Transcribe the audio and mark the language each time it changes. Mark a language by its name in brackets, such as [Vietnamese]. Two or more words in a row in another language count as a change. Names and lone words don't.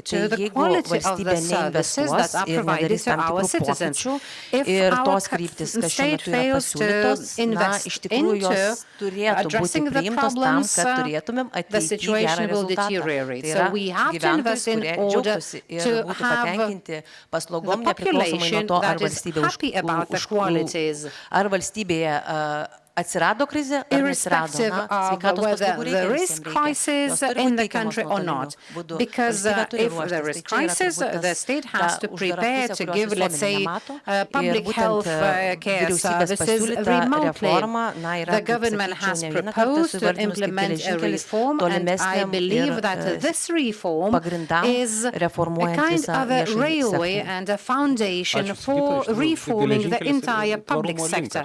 [Lithuanian] Tai jeigu valstybė neinvestuos ir nedarys tam tikrų pokyčių ir tos kryptis, kas šiuo metu yra pasiūlytos, na, iš tikrųjų jos turėtų būti priimtos tam, kad turėtumėm ateityje gerą rezultatą. Tai yra gyventojus, kurie džiaugtųsi ir būtų patenkinti paslaugom nepriklausomai nuo to, ar valstybė ar valstybėje atsirado krizė ar neatsirado. Sveikatos paslaugų reikia visiems reikia. [English] Because if there is crisis, the state has to prepare to give, let's say, public health care services remotely. The government has proposed to implement a reform, and I believe that this reform is a kind of a railway and a foundation for reforming the entire public sector.